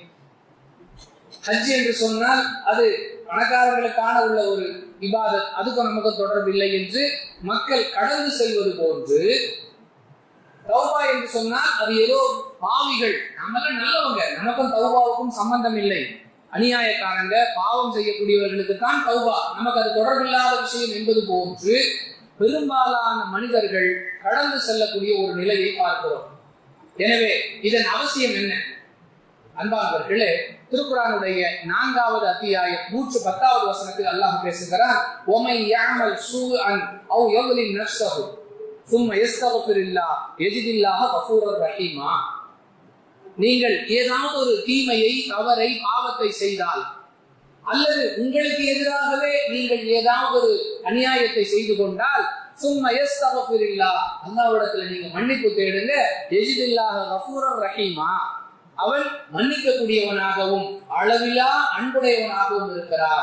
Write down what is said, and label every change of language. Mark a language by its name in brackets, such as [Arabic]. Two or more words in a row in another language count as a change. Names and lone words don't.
[Tamil] ஹஜ் என்று சொன்னால் அது பணக்காரர்களுக்கான உள்ள ஒரு இபாதத், அதுக்கும் நமக்கு தொடர்பு இல்லை என்று மக்கள் கடந்து செல்வது போன்று, தௌபா என்று சொன்னால் அது ஏதோ பாவிகள், நம்மளாம் நல்லவங்க, நமக்கும் தௌபாவுக்கும் சம்பந்தம் இல்லை, அநியாயக்காரங்க பாவம் செய்யக்கூடியவர்களுக்கு தான் தௌபா, நமக்கு அது தொடர்பில்லாத விஷயம் என்பது போன்று பெரும்பாலான மனிதர்கள் கடந்து செல்லக்கூடிய ஒரு நிலையை பார்க்கிறோம். எனவே இதன் அவசியம் என்ன? அன்பானவர்களே, திருக்குர்ஆனுடைய 4வது அத்தியாயம் 110வது வசனத்தில் அல்லாஹ் பேசுகிறார், [Arabic] ومن يعمل سوءا أو يظلم نفسه ثم يستغفر الله يجد الله غفورا رحيما. [Tamil] நீங்கள் ஏதாவது ஒரு தீமையை, தவறை, பாவத்தை செய்தால், அல்லது உங்களுக்கு எதிராகவே நீங்கள் ஏதாவது ஒரு அநியாயத்தை செய்து கொண்டால், [Arabic] ثم يستغفر الله, [Tamil] அல்லாஹ்விடத்தில் நீங்க மன்னிப்பு தேடுங்க, [Arabic] يجد الله غفورا رحيما, [Tamil] அவன் மன்னிக்கக்கூடியவனாகவும் அளவிலா அன்புடையவனாகவும் இருக்கிறான்.